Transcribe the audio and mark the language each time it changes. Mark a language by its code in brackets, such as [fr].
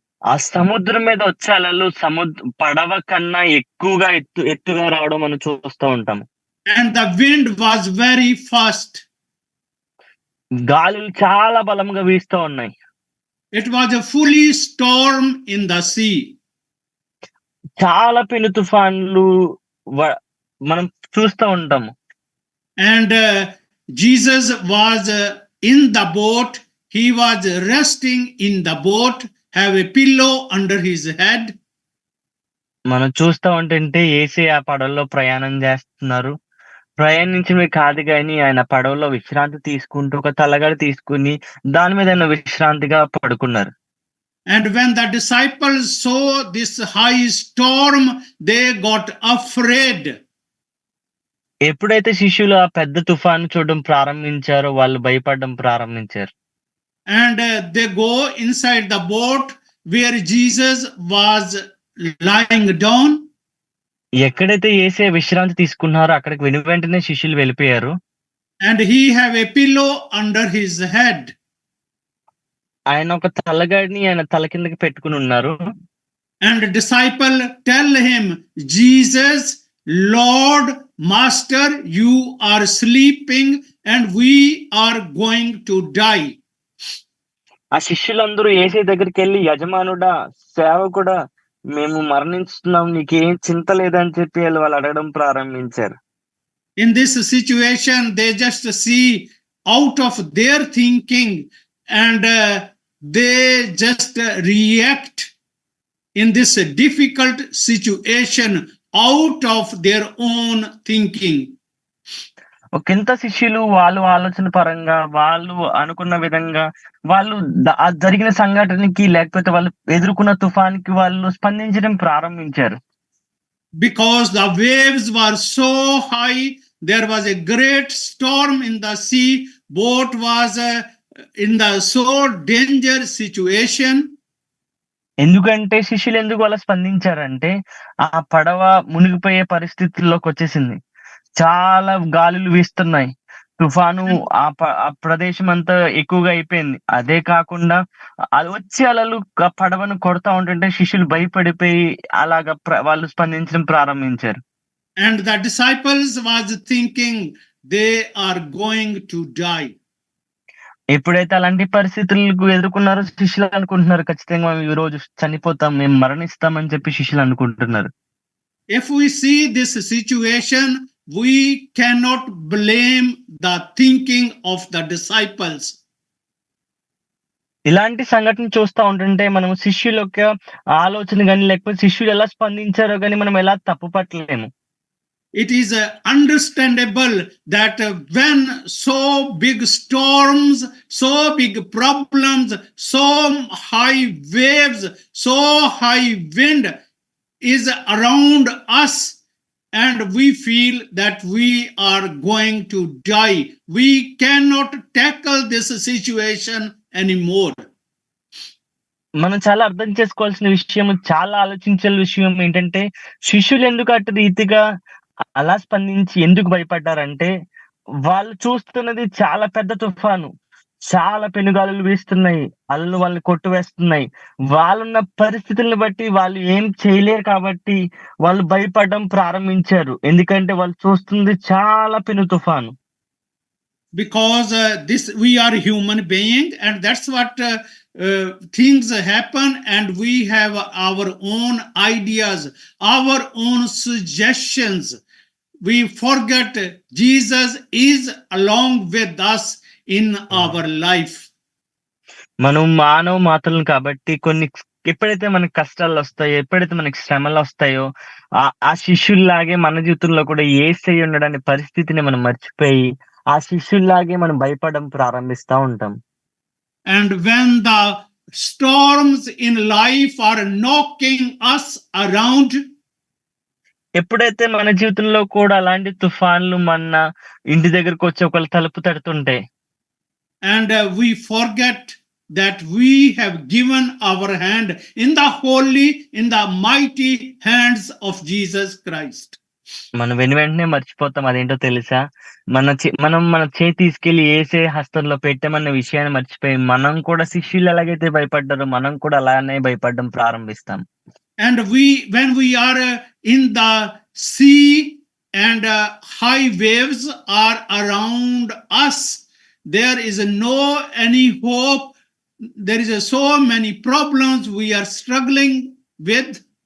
[te] ఆ సముద్రం మీద వచ్చే అలలు పడవ కన్నా ఎక్కువగా ఎత్తుగా రావడం మనం చూస్తూ ఉంటాము. [en] And the wind was very fast. [te] గాలులు చాలా బలంగా వీస్తూ ఉన్నాయి. [en] It was a fully storm in the sea. [te] చాలా పెను తుఫాన్లు మనం చూస్తూ ఉంటాము. [en] And Jesus was in the boat. He was resting in the boat, have a pillow under his head. [te] మనం చూస్తూ ఉంటుంటే యేసయ్య ఆ పడవలో ప్రయాణం చేస్తున్నారు. ప్రయాణించడమే కాదు గాని ఆయన పడవలో విశ్రాంతి తీసుకుంటూ ఒక తలగడ తీసుకుని దాని మీద ఆయన విశ్రాంతిగా పడుకున్నారు. [en] And when the disciples saw this high storm, they got afraid. [te] ఎప్పుడైతే శిష్యులు ఆ పెద్ద తుఫాను చూడడం ప్రారంభించారో వాళ్ళు భయపడడం ప్రారంభించారు. [en] And they go inside the boat where Jesus was lying down. [te] ఎక్కడైతే యేసయ్య విశ్రాంతి తీసుకున్నారో అక్కడికి వెంటనే శిష్యులు వెళ్ళిపోయారు. [en] And he have a pillow under his head. [te] ఆయన ఒక తలగడిని ఆయన తల కిందకి పెట్టుకుని ఉన్నారు. [en] And the disciple tell him, Jesus, Lord, Master, you are sleeping and we are going to die. [te] ఆ శిష్యులందరూ యేసయ్య దగ్గరికి వెళ్ళి, యజమానుడా, సేవకుడా, మేము మరణిస్తున్నాం, నీకేం చింత లేదని చెప్పి వాళ్ళు అడగడం ప్రారంభించారు. [en] In this situation, they just see out of their thinking and they just react in this difficult situation out of their own thinking. [te] ఒకంత శిష్యులు వాళ్ళు ఆలోచన పరంగా వాళ్ళు అనుకున్న విధంగా వాళ్ళు జరిగిన సంఘటనకి లేకపోతే వాళ్ళు ఎదుర్కొన్న తుఫానికి వాళ్ళు స్పందించడం ప్రారంభించారు. [en] Because the waves were so high, there was a great storm in the sea. Boat was in the so danger situation. [te] ఎందుకంటే శిష్యులు ఎందుకు అలా స్పందించారంటే ఆ పడవ మునిగిపోయే పరిస్థితుల్లోకి వచ్చేసింది. చాలా గాలులు వీస్తున్నాయి. తుఫాను ఆ ప్రదేశం అంతా ఎక్కువగా అయిపోయింది. అదే కాకుండా అది వచ్చి అలలు పడవను కొడతా ఉంటుంటే శిష్యులు భయపడిపోయి అలాగా వాళ్ళు స్పందించడం ప్రారంభించారు. [en] And the disciples was thinking they are going to die. [te] ఎప్పుడైతే అలాంటి పరిస్థితులకు ఎదుర్కొన్నారో శిష్యులు అనుకుంటున్నారు, ఖచ్చితంగా మేము ఈ రోజు చనిపోతాం, మేము మరణిస్తామని చెప్పి శిష్యులు అనుకుంటున్నారు. [en] If we see this situation, we cannot blame the thinking of the disciples. [te] ఇలాంటి సంఘటన చూస్తూ ఉంటుంటే మనం శిష్యుల యొక్క ఆలోచన కానీ లేకపోతే శిష్యులు ఎలా స్పందించారో కానీ మనం ఎలా తప్పు పట్టలేము. [en] It is understandable that when so big storms, so big problems, so high waves, so high wind is around us and we feel that we are going to die, we cannot tackle this situation anymore. [te] మనం చాలా అర్థం చేసుకోవాల్సిన విషయం, చాలా ఆలోచించాల్సిన విషయం ఏంటంటే శిష్యులు ఎందుకు అటు రీతిగా అలా స్పందించి ఎందుకు భయపడ్డారంటే వాళ్ళు చూస్తున్నది చాలా పెద్ద తుఫాను, చాలా పెనుగాలులు వీస్తున్నాయి, అలలు వాళ్ళని కొట్టువేస్తున్నాయి. వాళ్ళున్న పరిస్థితులను బట్టి వాళ్ళు ఏం చేయలేరు కాబట్టి వాళ్ళు భయపడడం ప్రారంభించారు. ఎందుకంటే వాళ్ళు చూస్తుంది చాలా పెను తుఫాను. [en] Because we are human being and that's what things happen and we have our own ideas, our own suggestions. We forget Jesus is along with us in our life. [te] మనం మానవ మాత్రలు కాబట్టి ఎప్పుడైతే మనకి కష్టాలు వస్తాయో, ఎప్పుడైతే మనకి శ్రమలు వస్తాయో ఆ శిష్యుల్లాగే మన జీవితంలో కూడా యేసయ్య ఉండడానికి పరిస్థితిని మనం మర్చిపోయి ఆ శిష్యుల్లాగే మనం భయపడడం ప్రారంభిస్తా ఉంటాం. [en] And when the storms in life are knocking us around, [te] ఎప్పుడైతే మన జీవితంలో కూడా అలాంటి తుఫాన్లు మన ఇంటి దగ్గరకొచ్చి ఒకళ్ళ తలుపు తడుతుంటాయి. [en] and we forget that we have given our hand in the holy, in the mighty hands of Jesus Christ. [te] మనం వెంటనే మర్చిపోతాం. అదేంటో తెలుసా? మనం మన చేయి తీసుకెళ్ళి యేసే హస్తంలో పెట్టామన్న విషయాన్ని మర్చిపోయి, మనం కూడా శిష్యులు ఎలాగైతే భయపడ్డారో, మనం కూడా అలానే భయపడడం ప్రారంభిస్తాం. [en] And when we are in the sea and high waves are around us, there is no any hope. There is so many problems we are struggling with.